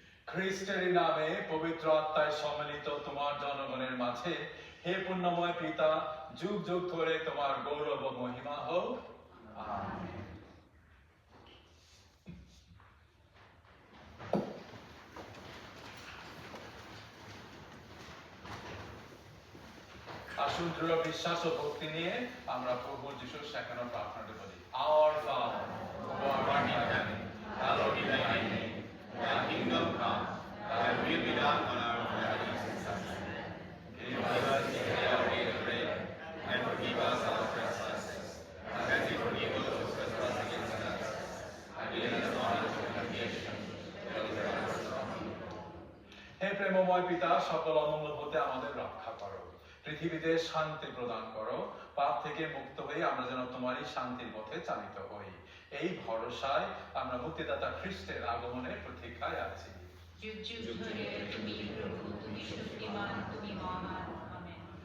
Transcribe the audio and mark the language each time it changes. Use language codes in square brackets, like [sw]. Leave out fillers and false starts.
[bn] খ্রিস্টের নামে পবিত্র আত্মায় সম্মিলিত তোমার জনগণের মাঝে হে পুণ্যময় পিতা, যুগ যুগ ধরে তোমার গৌরব ও মহিমা হোক। আমেন। আসুন দৃঢ় বিশ্বাস ও ভক্তি নিয়ে আমরা প্রভু যিশুর শেখানো প্রার্থনাটি বলি। [en] Our Father, who art in heaven, hallowed be thy name. Thy kingdom come, thy will be done on earth as it is in heaven. Give us this day our daily bread, and forgive us our trespasses, as we forgive those who trespass against us. And lead us not into temptation, but deliver us from evil. [bn] হে প্রেমময় পিতা, সকল অমঙ্গল হতে আমাদের রক্ষা করো। পৃথিবীতে শান্তি প্রদান করো, পাপ থেকে মুক্ত হয়ে আমরা যেন তোমারই শান্তির পথে চালিত হই। এই ভরসায় আমরা মুক্তিদাতা খ্রিস্টের আগমনের প্রতীক্ষায় আছি। যুগ যুগ ধরে তুমি প্রভু, তুমি শক্তিমান, তুমি মহান। আমেন।